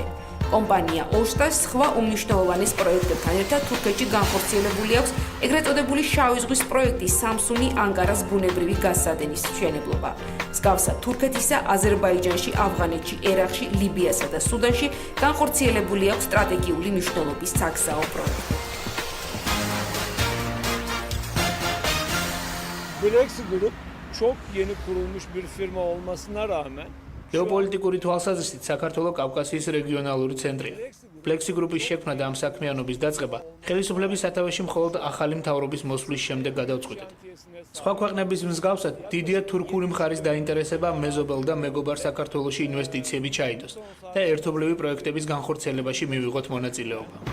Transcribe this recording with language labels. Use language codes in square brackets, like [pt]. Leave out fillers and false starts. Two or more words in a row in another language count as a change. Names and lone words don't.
[ka] კომპანია ოსტას სხვა უმნიშვნელოვანეს პროექტებთან ერთად თურქეთში განხორციელებული აქვს ეგრეთ წოდებული შავი ზღვის პროექტის სამსუნი ანკარას ბუნებრივი გაზსადენის მშენებლობა. მსგავსად თურქეთისა, აზერბაიჯანში, ავღანეთში, ერაყში, ლიბიასა და სუდანში განხორციელებული აქვს სტრატეგიული მნიშვნელობის საგზაო პროექტები. [tr] Bleksi Group çok yeni kurulmuş bir firma olmasına rağmen [ka] გეოპოლიტიკური თვალსაზრისით საქართველო კავკასიის რეგიონალური ცენტრია. Bleksi Group-ის შექმნა და ამ საქმიანობის დაწყება ხელისუფლების სათავეში მხოლოდ ახალი მთავრობის მოსვლის შემდეგ გადავწყვიტეთ. სხვა ქვეყნების მსგავსად, დიდია თურქული მხარის დაინტერესება მეზობელ და მეგობარ საქართველოში ინვესტიციები ჩაიდოს და ერთობლივი პროექტების განხორციელებაში მივიღოთ მონაწილეობა.